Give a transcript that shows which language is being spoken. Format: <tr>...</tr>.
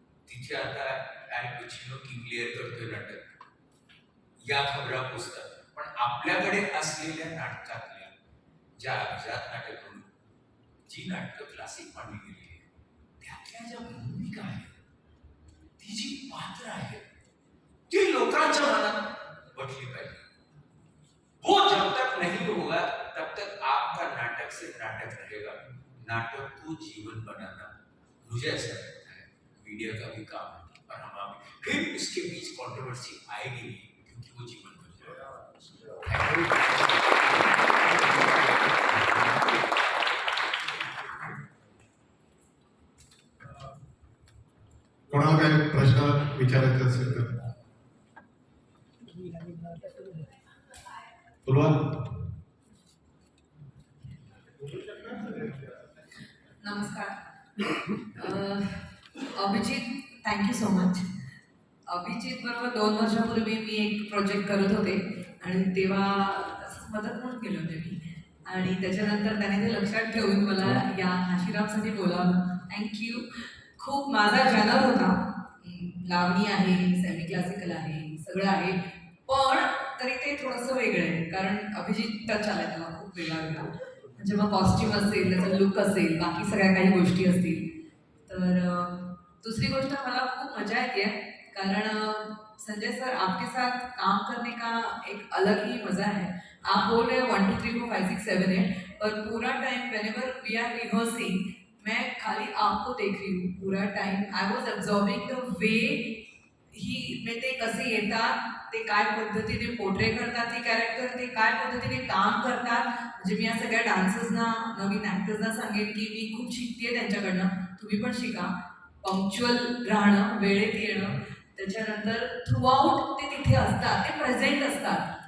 <mr>तिथे आता अल Pacino king Lear करतोय नाटक, या खबरा पोचतात, पण आपल्याकडे असलेल्या नाटकातल्या ज्या अभिजात नाटक म्हणून जी नाटकं क्लासिक मानली गेली आहे, त्यातल्या ज्या भूमिका आहेत, ती जी पात्र आहेत, ती लोकांच्या मनात बसली पाहिजे।</mr> <hi>वो जब तक नहीं होगा तब तक आपका नाटक से नाटक रहेगा, नाटक को जीवन बनाना मुझे ऐसा लगता है मीडिया का भी काम है, और हम फिर उसके बीच कंट्रोवर्सी आएगी नहीं, क्योंकि वो जीवन बन जाएगा।</hi> <mr>कोणाला काही प्रश्न विचारायचे असेल तर बोलवा। नमस्कार Abhijit, thank you so much. Abhijit बरोबर 2 वर्षापूर्वी मी एक प्रोजेक्ट करत होते आणि तेव्हा मदत म्हणून केलं होते मी, आणि त्याच्यानंतर त्याने ते लक्षात ठेवून मला या काशीरामसाठी बोलावलं, थँक्यू। खूप माझा जनर होता, लावणी आहे, सेमी क्लासिकल आहे, सगळं आहे, पण तरी ते थोडंसं वेगळं आहे, कारण अभिजीत टच आला तेव्हा खूप वेगळा, म्हणजे मग कॉस्ट्यूम असेल, त्याचा लुक असेल, बाकी सगळ्या काही गोष्टी असतील। तर दूसरी गोष्ट मला खूप मजा येते, कारण</mr> <hi>संजय सर आपके साथ काम करने का एक अलग ही मज़ा है। आप बोल रहे हो 1 2 3 4 5 6 7 8, पर पूरा time</hi> <en>whenever we are rehearsing,</en> <hi>मैं खाली आपको देख रही हूँ पूरा time.</hi> <en>I was observing the way ही में</en> <mr>ते कसे येतात, ते काय पद्धतीने पोर्ट्रे करतात ते कॅरेक्टर, ते काय पद्धतीने काम करतात। म्हणजे मी या सगळ्या डान्सर्सना, नवीन ॲक्टर्सना सांगेन की मी खूप शिकते त्यांच्याकडनं, तुम्ही पण शिका। पंक्च्युअल राहणं, वेळेत येणं, त्याच्यानंतर थ्रूआउट ते तिथे असतात, ते प्रेझेंट असतात।</mr>